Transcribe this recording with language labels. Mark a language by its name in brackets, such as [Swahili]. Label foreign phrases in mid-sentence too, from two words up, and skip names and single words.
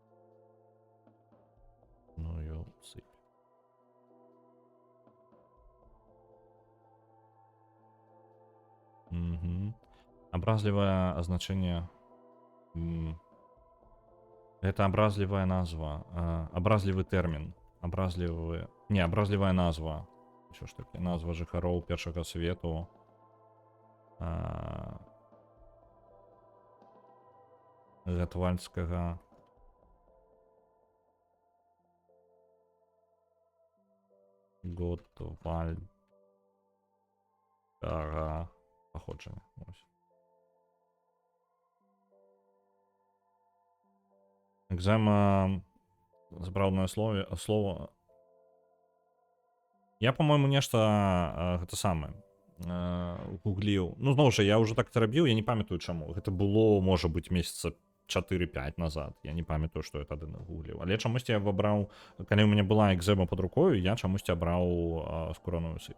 [Belarusian] Ну, сыпь. Абразлівае азначэнне. Гэта абразлівая назва. Абразлівы тэрмін. Не, абразлівая назва. [Ukrainian] Що ж таке? [Belarusian] Назва жыхароў першага свету. Гатвальдскага. Готвальдскага паходжання. Экзема, запраўднае слово. [Russian] Я, по-моему, [Belarusian] нешта гэта самае гугліў. Ну, зноў жа, я ўжо так рабіў, я не памятаю чаму. Гэта было, можа быць, месяца 4-5 назад. Я не памятаю, што я тады нагугліў. Але чамусьці я выбраў, калі ў мяне была экзема под рукою, я чамусьці абраў скураную сыпь.